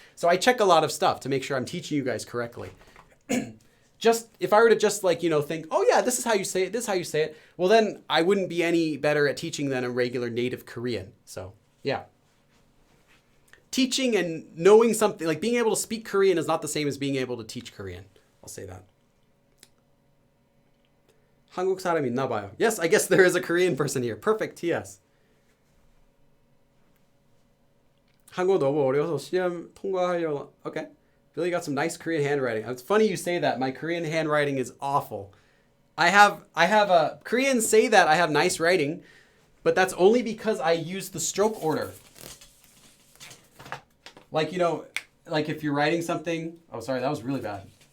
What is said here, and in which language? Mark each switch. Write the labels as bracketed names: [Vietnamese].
[English] So I check a lot of stuff to make sure I'm teaching you guys correctly. If I were to think, oh yeah, this is how you say it, well then I wouldn't be any better at teaching than a regular native Korean. So yeah. Teaching and knowing something, like being able to speak Korean is not the same as being able to teach Korean. I'll say that. [Korean] 한국 사람 있나 봐요. [English] Yes, I guess there is a Korean person here. Perfect, yes. [Korean] 한국어 너무 어려워서 시험 통과하려고. [English] Okay. Billy got some nice Korean handwriting. It's funny you say that. My Korean handwriting is awful. Koreans say that I have nice writing, but that's only because I use the stroke order. Like if you're writing something, oh sorry, that was really bad.